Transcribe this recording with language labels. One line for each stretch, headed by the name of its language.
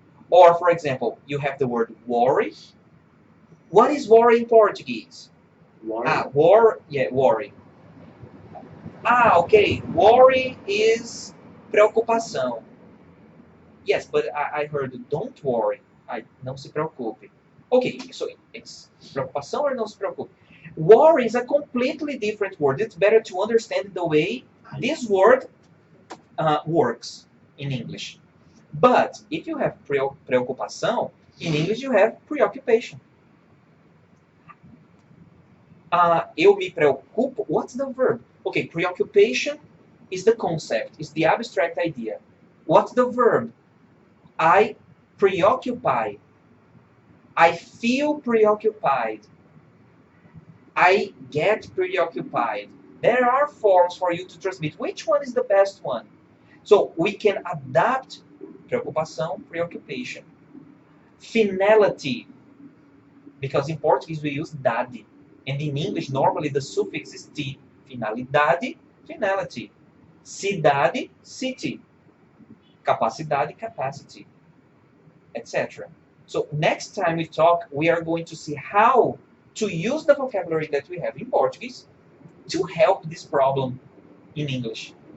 English: Or, for example, you have the word worry. What is worry in Portuguese? Worry. Worry. Okay. Worry is preocupação. Yes, but I heard don't worry.
Portuguese: Não se preocupe.
English: Okay, so it's preocupação or não se preocupe? Worry is a completely different word. It's better to understand the way this word works in English. But if you have preocupação, in English you have preoccupation.
Portuguese: Eu me preocupo.
English: What's the verb? Okay, preoccupation is the concept, is the abstract idea. What's the verb? I preoccupy. I feel preoccupied. I get preoccupied. There are forms for you to transmit. Which one is the best one? So we can adapt preocupação, preoccupation. Finality, because in Portuguese we use dade. And in English, normally the suffix is "t". Finalidade, finality. Cidade, city. Capacidade, capacity, etc. So next time we talk, we are going to see how to use the vocabulary that we have in Portuguese to help this problem in English.